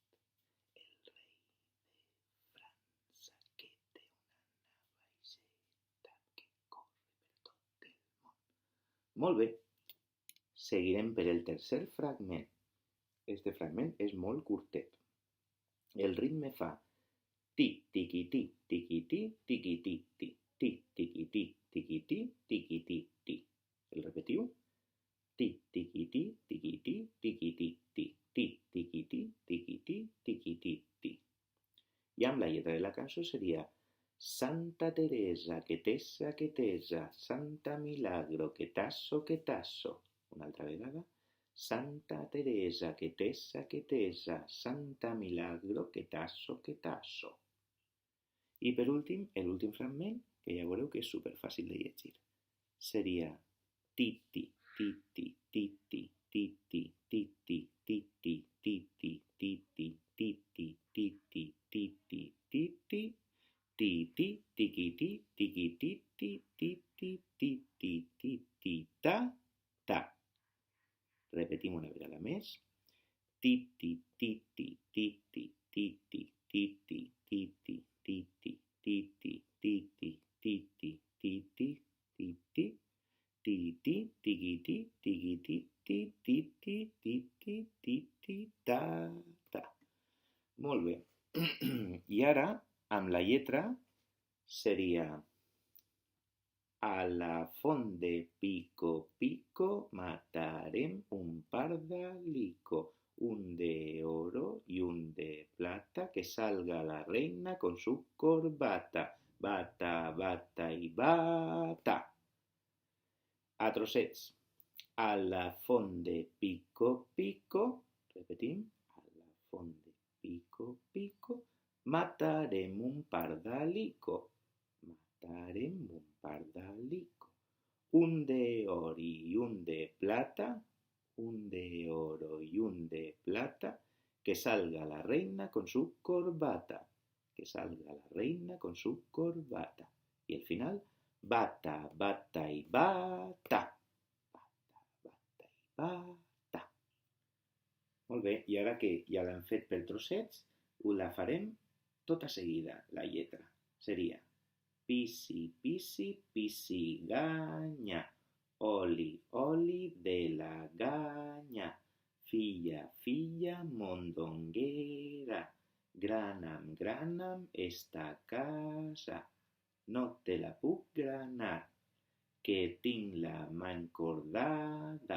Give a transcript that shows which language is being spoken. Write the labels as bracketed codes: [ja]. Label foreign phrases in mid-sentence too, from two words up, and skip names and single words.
[ca] El rei de França, que té una navaixeta que corre per tot el món. Molt bé. Seguirem per el tercer fragment. Este fragment és molt curtet. El ritme fa tic, tiqui-ti, tiqui-ti, tiqui-ti, tic, tic, tiqui-ti, tiqui-ti, tiqui-ti, tic. El repetiu? Tic, tiqui-ti, tiqui-ti, tiqui-ti, tic, tic, tiqui-ti, tiqui-ti, tiqui-ti, tic. I amb la lletra de la cançó seria Santa Teresa, que tesa, Santa Milagro, que tasso. Una altra vegada. Santa Teresa, que tesa, Santa Milagro, que tasso. I per últim, l'últim fragment, que ja veureu que és superfàcil de llegir. Seria titi, titi, titi, titi, titi, titi, titi, titi, titi, titi, titi, titi, titi, tiquiti, tiquiti, titi, titi, titi, ta. Repetim una vegada més. Titi, titi, titi, titi, titi, titi, titi, titi, titi, titi, titi, titi, titi, tiquiti, tiquiti, titi, titi, titi, ta. Molt bé. I ara, amb la lletra, seria a la font de Pico Pico matarem un pardalico, [es] un de oro y un de plata, que salga la reina con su corbata. Bata, bata y bata. [ca] A trossets. A la font de Pico Pico, repetim, a la font de Pico Pico, matarem un pardalico. Matarem un pardalico. [es] Un de oro y un de plata, un de oro y un de plata, que salga la reina con su corbata. Que salga la reina con su corbata. Y el final, bata, bata y bata. Bata, bata y bata. [ca] Molt bé, i ara que ja l'hem fet per trossets, la farem tota seguida, la lletra. Seria pisi, pisi, pisiganya, oli, oli de la ganya, filla, filla, mondonguera, grana'm, grana'm esta casa, no te la puc granar, que tinc la mà encordada.